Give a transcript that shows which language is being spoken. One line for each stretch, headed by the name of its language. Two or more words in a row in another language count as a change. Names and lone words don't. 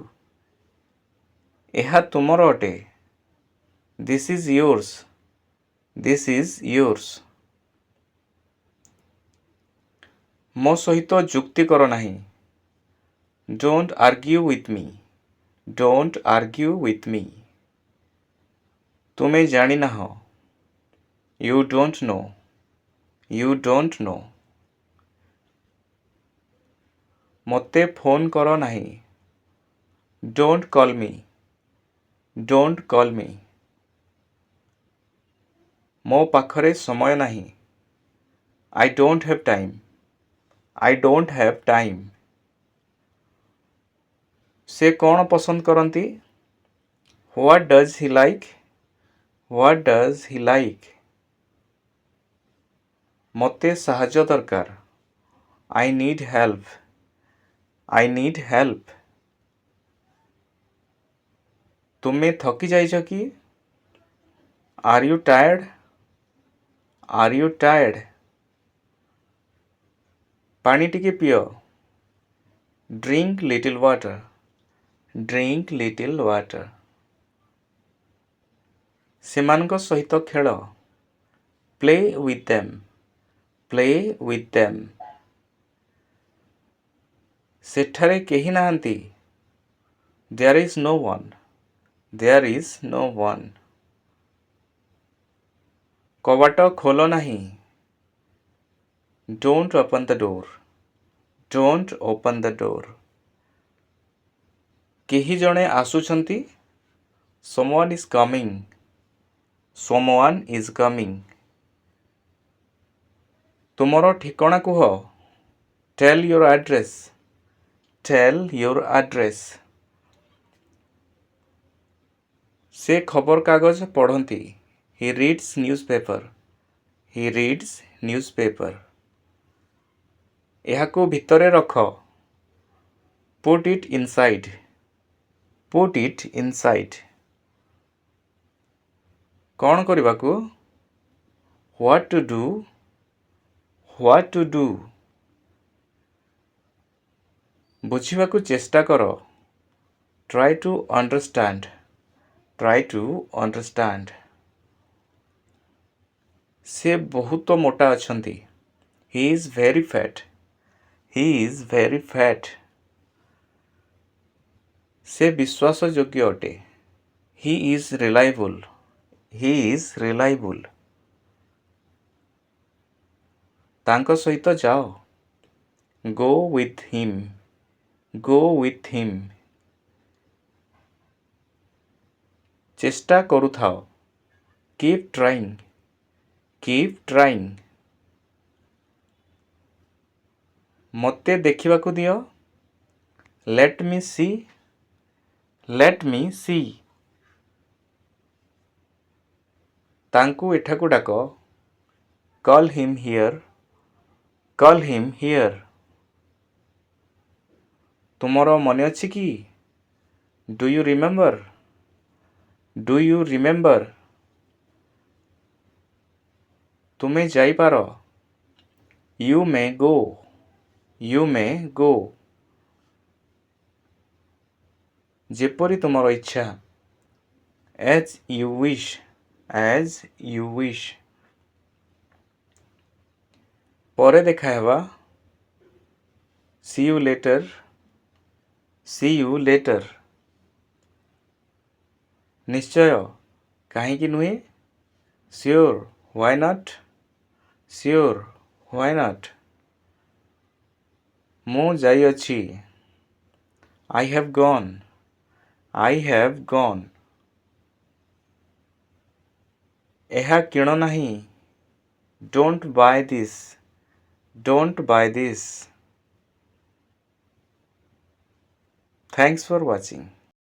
Odia: ଏହା ତୁମର ଅଟେ.
English: This is yours. This is yours.
Odia: ମୋ ସହିତ ଯୁକ୍ତି କର ନାହିଁ.
English: Don't argue with me. Don't argue with me.
Odia: ତୁମେ ଜାଣିନାହଁ.
English: You don't know. You don't know.
Odia: ମୋତେ ଫୋନ୍ କର ନାହିଁ.
English: Don't call me. Don't call me.
Odia: ମୋ ପାଖରେ ସମୟ ନାହିଁ.
English: I don't have time. I don't have time.
Odia: ସେ କ'ଣ ପସନ୍ଦ କରନ୍ତି?
English: What does he like? What does he like?
Odia: ମୋତେ ସାହାଯ୍ୟ ଦରକାର.
English: I need help. I need help.
Odia: ତୁମେ ଥକି ଯାଇଛ କି?
English: Are you tired? Are you tired?
Odia: ପାଣି ଟିକେ ପିଅ.
English: Drink little water. Drink little water.
Odia: ସେମାନଙ୍କ ସହିତ ଖେଳ.
English: Play with them. Play with them.
Odia: ସେଠାରେ କେହି ନାହାନ୍ତି.
English: There is no one. There is no one.
Odia: କବାଟ ଖୋଲ ନାହିଁ.
English: Don't open the door. Don't open the door.
Odia: କେହି ଜଣେ ଆସୁଛନ୍ତି.
English: Someone is coming. Someone is coming.
Odia: ତୁମର ଠିକଣା କୁହ.
English: Tell your address. Tell your address.
Odia: ସେ ଖବରକାଗଜ ପଢ଼ନ୍ତି.
English: He reads newspaper. He reads newspaper.
Odia: ଏହାକୁ ଭିତରେ ରଖ.
English: Put it inside. Put it inside.
Odia: କ'ଣ କରିବାକୁ?
English: What to do? What to do?
Odia: ବୁଝିବାକୁ ଚେଷ୍ଟା କର.
English: Try to understand. Try to understand.
Odia: ସେ ବହୁତ ମୋଟା ଅଛନ୍ତି.
English: He is very fat. He is very fat.
Odia: ସେ ବିଶ୍ୱାସଯୋଗ୍ୟ ଅଟେ.
English: He is reliable. He is reliable.
Odia: ତାଙ୍କ ସହିତ ଯାଅ.
English: Go with him. Go with him.
Odia: ଚେଷ୍ଟା କରୁଥାଅ.
English: Keep trying. Keep trying.
Odia: ମୋତେ ଦେଖିବାକୁ ଦିଅ.
English: Let me see. Let me see.
Odia: ତାଙ୍କୁ ଏଠାକୁ ଡାକ.
English: Call him here. Call him here.
Odia: ତୁମର ମନେ ଅଛି କି?
English: Do you remember? Do you remember?
Odia: ତୁମେ ଯାଇପାର.
English: You may go. You may go.
Odia: ଯେପରି ତୁମର ଇଚ୍ଛା.
English: As you wish. As you wish.
Odia: ପରେ ଦେଖା ହେବା.
English: See you later. See you later.
Odia: ନିଶ୍ଚୟ. କାହିଁକି ନୁହେଁ?
English: Sure. Why not? Sure. Why not?
Odia: ମୁଁ ଯାଇଅଛି.
English: I have gone. I have gone.
Odia: ଏହା କିଣ ନାହିଁ.
English: Don't buy this. Don't buy this. Thanks for watching.